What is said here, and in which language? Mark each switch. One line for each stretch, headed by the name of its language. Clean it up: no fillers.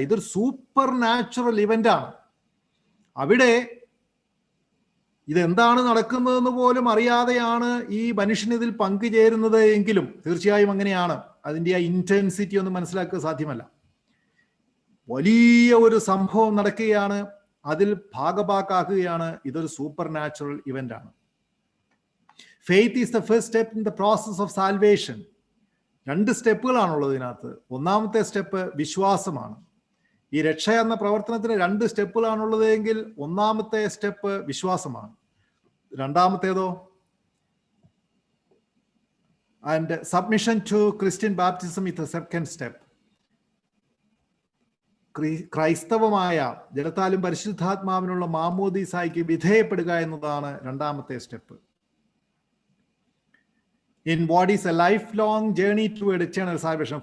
Malayalam: ഇതൊരു super natural event ആണ്. അവിടെ ഇതെന്താണ് നടക്കുന്നതെന്ന് പോലും അറിയാതെയാണ് ഈ മനുഷ്യൻ ഇതിൽ പങ്കുചേരുന്നത് എങ്കിലും തീർച്ചയായും അങ്ങനെയാണ്. അതിൻ്റെ ആ ഇന്റൻസിറ്റി ഒന്നും മനസ്സിലാക്കുക സാധ്യമല്ല. വലിയ ഒരു സംഭവം നടക്കുകയാണ്, അതിൽ ഭാഗഭാക്കാക്കുകയാണ്. ഇതൊരു സൂപ്പർ നാച്ചുറൽ ഇവന്റ് ആണ്.
English: Faith is the first step in the process of salvation.
Malayalam: 2 സ്റ്റെപ്പുകളാണുള്ളത് ഇതിനകത്ത്. ഒന്നാമത്തെ സ്റ്റെപ്പ് വിശ്വാസമാണ്. ഈ രക്ഷ എന്ന പ്രവർത്തനത്തിന് 2 സ്റ്റെപ്പുകളാണുള്ളത് എങ്കിൽ ഒന്നാമത്തെ സ്റ്റെപ്പ് വിശ്വാസമാണ്. രണ്ടാമത്തേതോ
English: And submission to Christian baptism is the second step.
Malayalam: ക്രൈസ്തവമായ ജലത്താലും പരിശുദ്ധാത്മാവിനുള്ള മാമോദീസായ്ക്ക് വിധേയപ്പെടുക എന്നതാണ് രണ്ടാമത്തെ step.
English: In what is a lifelong journey toward eternal salvation.